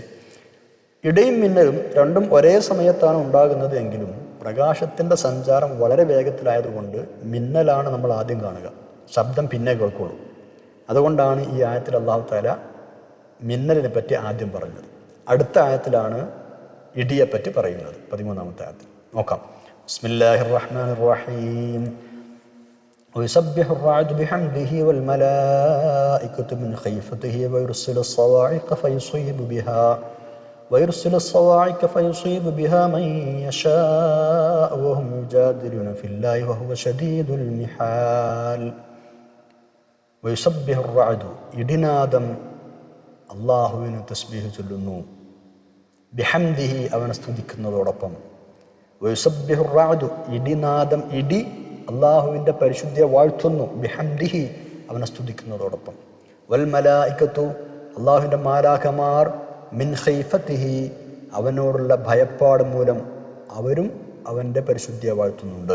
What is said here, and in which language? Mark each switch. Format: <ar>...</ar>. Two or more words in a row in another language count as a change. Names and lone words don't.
<ml>ഇടിയും മിന്നലും രണ്ടും ഒരേ സമയത്താണ് ഉണ്ടാകുന്നത് എങ്കിലും പ്രകാശത്തിൻ്റെ സഞ്ചാരം വളരെ വേഗത്തിലായതുകൊണ്ട് മിന്നലാണ് നമ്മൾ ആദ്യം കാണുക, ശബ്ദം പിന്നെ കേൾക്കുള്ളൂ. അതുകൊണ്ടാണ് ഈ ആയത്തിൽ</ml> <ar>الله تعالى</ar> <ml>മിന്നലിനെ പറ്റി ആദ്യം പറഞ്ഞത്. അടുത്ത ആയത്തിലാണ് ഇടിയെപ്പറ്റി പറയുന്നത്, 13-ാമത്തെ ആയത്തിൽ.</ml> <ar>നോക്കാം. بسم الله الرحمن الرحيم. ويسبح الرعد بحمده والملائكة من خيفته ويرسل الصواعق فيصيب بها من يشاء وهم يجادلون في الله وهو شديد المحال. ويسبح الرعد</ar> <ml>ഇടിനാദം അള്ളാഹുവിന് തസ്ബീഹ് ചൊല്ലുന്നു, ബിഹംദിഹി അവനെ സ്തുതിക്കുന്നതോടൊപ്പം.</ml> <ar>ويسبح الرعد</ar> <ml>ഇടിനാദം, ഇടി അള്ളാഹുവിൻ്റെ പരിശുദ്ധിയെ വാഴ്ത്തുന്നു, ബിഹംദിഹി അവനെ സ്തുതിക്കുന്നതോടൊപ്പം.</ml> <ar>والملائكة</ar> <ml>അള്ളാഹുവിൻ്റെ മാലാഖമാർ,</ml> <ar>من خيفته</ar> <ml>അവനോടുള്ള ഭയപ്പാട് മൂലം അവരും അവൻ്റെ പരിശുദ്ധിയെ വാഴ്ത്തുന്നുണ്ട്.</ml>